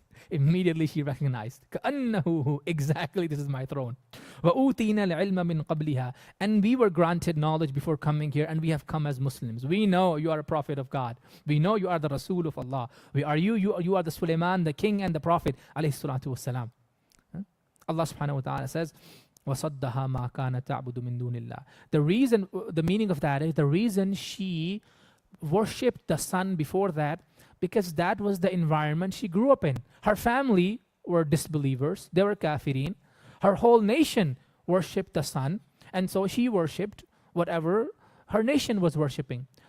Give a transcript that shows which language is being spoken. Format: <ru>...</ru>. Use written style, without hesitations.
<en>Immediately she recognized,</en> <ar>كَأَنَّهُ هُ.</ar> <en>Exactly, this is my throne.</en> <ar>وَأُوتِينَا الْعِلْمَ مِنْ قَبْلِهَا.</ar> <en>And we were granted knowledge before coming here, and we have come as Muslims. We know you are a prophet of God. We know you are the Rasul of Allah. You are the Sulaiman, the king and the prophet, alayhi salatu wasalam. Allah subhanahu wa ta'ala says,</en> <ar>وَصَدَّهَا مَا كَانَ تَعْبُدُ مِن دُونِ اللَّهِ.</ar> <en>The meaning of that is, the reason she worshipped the sun before that, because that was the environment she grew up in. Her family were disbelievers, they were kafirin. Her whole nation worshipped the sun, and so she worshipped whatever her nation was worshipping.</en>